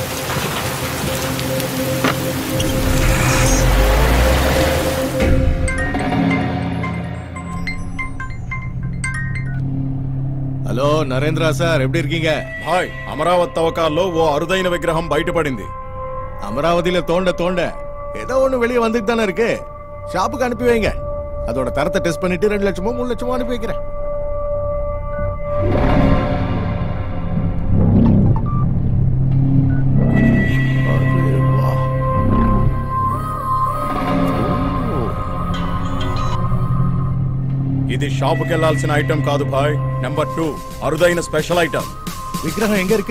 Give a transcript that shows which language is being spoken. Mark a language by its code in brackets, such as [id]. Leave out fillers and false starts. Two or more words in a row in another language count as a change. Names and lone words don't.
[te] హలో నరేంద్ర సార్, [ta] எப்படி இருக்கீங்க? [te] హాయ్, అమరావతి తవ్వకాల్లో ఓ అరుదైన విగ్రహం బయటపడింది. [ta] அமராவதியில தோண்ட தோண்ட ஏதோ ஒண்ணு வெளியே வந்துட்டு தானே இருக்கு. ஷாப்புக்கு அனுப்பி வைங்க. அதோட தரத்தை டெஸ்ட் பண்ணிட்டு 2 லட்சமோ 3 லட்சமோ அனுப்பி வைக்கிறேன். [te] ఇది షాపుకి వెళ్లాల్సిన ఐటమ్ కాదు భాయ్. నెంబర్ 2 అరుదైన [en] special item. [ta] విగ్రహం எங்க இருக்கு?